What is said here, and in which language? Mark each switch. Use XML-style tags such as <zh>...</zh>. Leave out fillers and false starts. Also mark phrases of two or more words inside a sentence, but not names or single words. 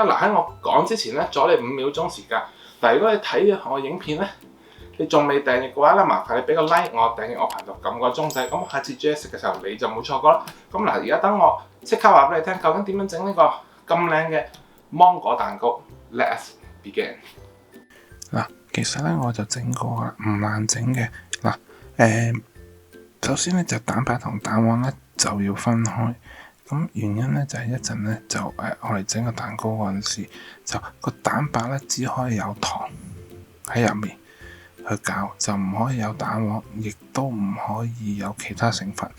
<yue>喺我講之前咧，阻你5秒鐘時間。如果你睇我影片咧，你仲未訂閱嘅話咧，麻煩你俾個 like 我，訂閱我頻道，撳個鐘仔。咁下次煮嘢食嘅時候你就冇錯過啦。咁而家等我即刻話俾你聽，究竟點樣整呢個咁靚嘅芒果蛋糕 ？</yue> <en>Let us begin。</en> <yue>其實咧我就整過啦，唔難整嘅。首先咧就蛋白同蛋黃咧就要分開，咁原因咧就係一陣咧就我哋整個蛋糕嗰陣時，就個蛋白咧只可以有糖喺入面去攪，就唔可以有蛋黃，亦都唔可以有其他成分。</yue>